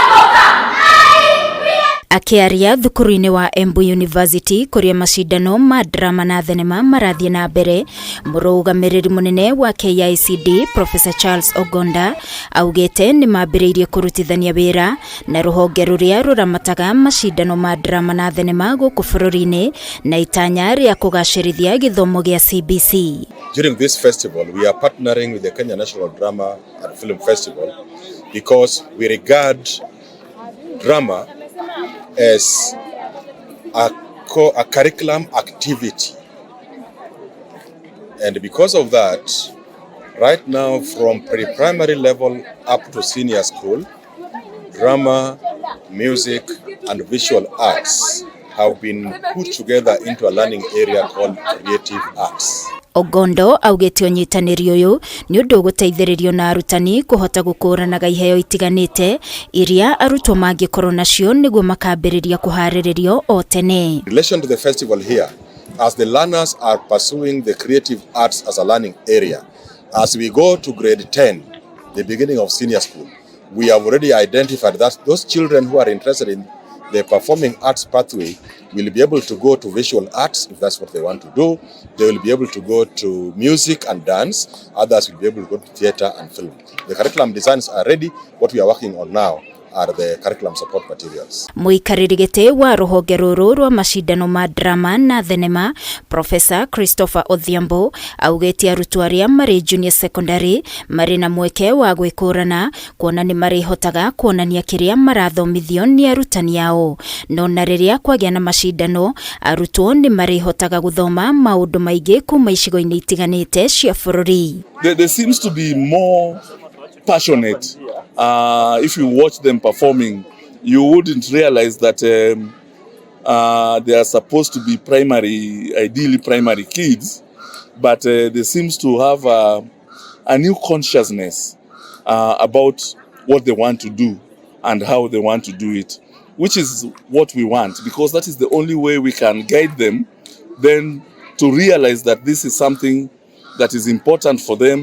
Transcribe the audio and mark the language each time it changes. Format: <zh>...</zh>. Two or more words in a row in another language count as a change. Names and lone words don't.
<ki>Akiaria thukuru-ini wa EMBU University kuria macindano ma drama na thenema marathie na mbere, murugamiriri munene wa KICD Prof CHERLES augite ni mambiriirie kurutithania wira na ruhonge ruria ruramataga macindano ma drama na thenema guku bururi-ini na itanya ria kugacirithia githomo gia CBC.</ki> <en>During this festival, we are partnering with the Kenya National Drama and Film Festival because we regard drama as a curriculum activity, and because of that, right now from pre-primary level up to senior school, drama, music and visual arts have been put together into a learning area called creative arts.</en> <ki>Ongondo augite unyitaniri uyu ni undu guteithiririo na arutani kuhota gukuranaga IHEO itiganite iria arutwo mangikorwo nacio niguo makambiriria kuhariririo o tene.</ki> <en>In relation to the festival here, as the learners are pursuing the creative arts as a learning area, as we go to grade 10, the beginning of senior school, we have already identified that those children who are interested in the performing arts pathway will be able to go to visual arts if that's what they want to do. They will be able to go to music and dance. Others will be able to go to theater and film. The curriculum designs are ready. What we are working on now are the curriculum support materials.</en> <ki>Muikariri giti wa ruhonge ruru rwa macindano ma drama na thenema Professor Christopher Odhiambo augite arutwo aria mari</ki> <en>junior secondary</en> <ki>mari na mweke wa gwikurana kuona ni mari hotaga kuonania kiria marathomithio ni arutani yao, no na riria kwagia na macindano arutwo ni mari hotaga guthoma maundu maingi kuma icigo-ini itiganite cia bururi.</ki> <en>There seems to be more passionate. If you watch them performing, you wouldn't realize that they are supposed to be ideally primary kids, but they seems to have a new consciousness about what they want to do and how they want to do it, which is what we want, because that is the only way we can guide them then to realize that this is something that is important for them.</en>